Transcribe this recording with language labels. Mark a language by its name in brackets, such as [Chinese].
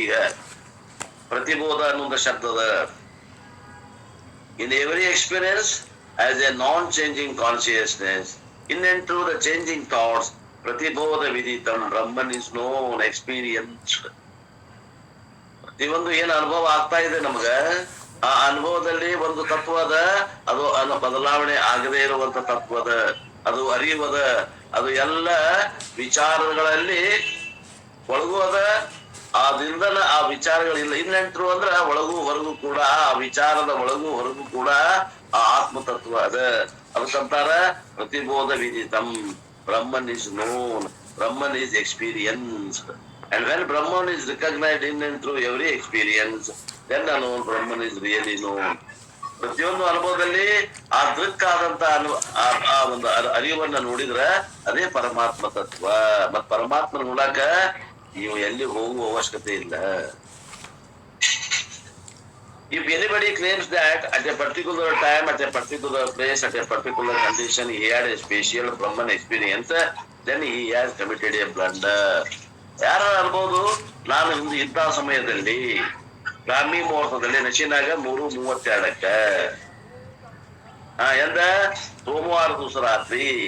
[Kannada] ಈಗ ಪ್ರತಿಬೋಧ ಅನ್ನುವಂತ ಶಬ್ದದ [English] in every experience as a non-changing consciousness, in and through the changing thoughts, pratibodha viditam, Brahman is known, experienced. [Kannada] ಪ್ರತಿಯೊಂದು ಏನು ಅನುಭವ ಆಗ್ತಾ ಇದೆ ನಮಗ, ಆ ಅನುಭವದಲ್ಲಿ ಒಂದು ತತ್ವದ, ಅದು ಬದಲಾವಣೆ ಆಗದೇ ಇರುವಂತ ತತ್ವದ, ಅದು ಅರಿವದ, ಅದು ಎಲ್ಲ ವಿಚಾರಗಳಲ್ಲಿ ಒಳಗೂ ಅದ. ಆದ್ರಿಂದ ಆ ವಿಚಾರಗಳಿಲ್ಲ. ಇನ್ನೆಂಟ್ರು ಅಂದ್ರ ಒಳಗೂ ಹೊರಗೂ ಕೂಡ, ಆ ವಿಚಾರದ ಒಳಗೂ ಹೊರಗೂ ಕೂಡ ಆ ಆತ್ಮತತ್ವ ಅದ. [English] ಅದಕ್ಕಂತಾರ ಪ್ರತಿಬೋಧ ವಿದಿತಂ, Brahman is known, Brahman is experienced. And when Brahman is recognized in and through every experience, then alone Brahman is really known. [Kannada] ಪ್ರತಿಯೊಂದು ಅನುಭವದಲ್ಲಿ ಆ ದೃಕ್ಕಾದಂತ ಆ ಒಂದು ಅರಿವನ್ನ ನೋಡಿದ್ರ ಅದೇ ಪರಮಾತ್ಮ ತತ್ವ. ಮತ್ ಪರಮಾತ್ಮ ನೋಡಾಕ ನೀವು ಎಲ್ಲಿ ಹೋಗುವ ಅವಶ್ಯಕತೆ ಇಲ್ಲ. [English] If anybody claims that at a particular time, at a particular place, at a particular condition, he had a special Brahman experience, then he has committed a blunder. [Kannada] ಯಾರು ಅನ್ಬೋದು, ನಾನು ಇಂಥ ಸಮಯದಲ್ಲಿ ಬ್ರಾಹ್ಮಿ ಮುಹೂರ್ತದಲ್ಲಿ ನಶಿನಾಗ 3:32 ಎಂದ ಸೋಮವಾರ ದಿವಸ ರಾತ್ರಿ.